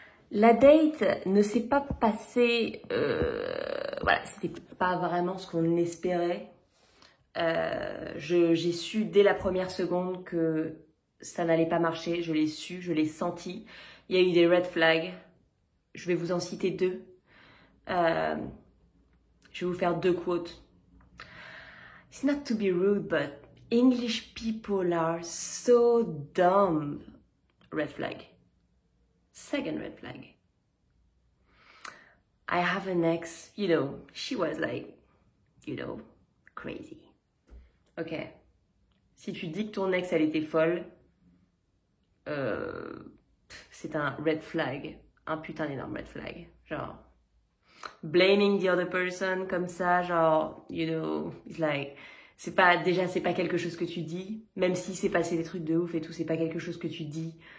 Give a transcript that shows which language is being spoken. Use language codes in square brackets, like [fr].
[fr] La date ne s'est pas passée, voilà, c'était pas vraiment ce qu'on espérait. J'ai su dès la première seconde que ça n'allait pas marcher, je l'ai su, je l'ai senti. Il y a eu des red flags, je vais vous en citer deux. Je vais vous faire deux quotes. [en] It's not to be rude, but English people are so dumb. Red flag. Second red flag. I have an ex, you know, she was like, you know, crazy. Ok. [fr] Si tu dis que ton ex, elle était folle, c'est un red flag. Un putain d'énorme red flag. Genre, blaming the other person comme ça, genre, you know, it's like, c'est pas quelque chose que tu dis, même si c'est passé des trucs de ouf et tout, c'est pas quelque chose que tu dis.